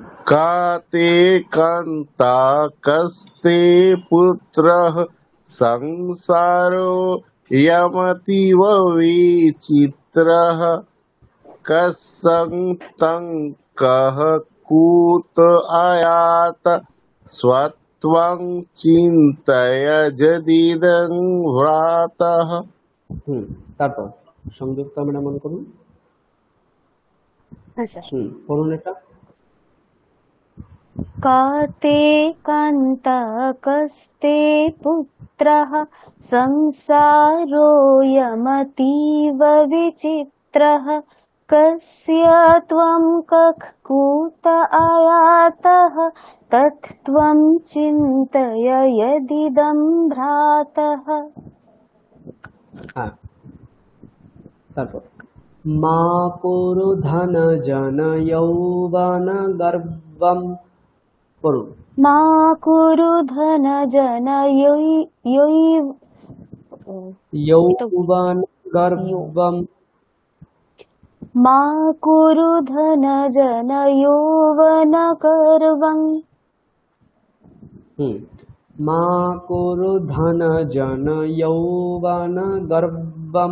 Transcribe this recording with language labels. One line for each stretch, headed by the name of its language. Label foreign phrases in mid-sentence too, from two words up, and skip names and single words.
Sanskrit: काते कान्ता कस्ते पुत्रः संसारो यमतीव विचित्रः कस्सन्तं कः कूत आयात स्वत्वं चिन्तय यदिदं भ्रातः
Bangla: তারপর সংযুক্ত আমরা মনে করুন। আচ্ছা বলুন এটা।
Sanskrit: काते कान्ता कस्ते पुत्रः संसारोऽयमतीव विचित्रः कस्य त्वं कः कूत आयातः तत्त्वं चिन्तय यदिदं भ्रातः।
Bangla: হ্যাঁ তারপর
Sanskrit: মা কুরু ধন জন যৌবন গর্বম
Bangla: বলুন।
Sanskrit: मा कुरु धन जन यौवन गर्वम मा कुरु धन जन यौवन गर्वं मा कुरु धन जन यौवन गर्वम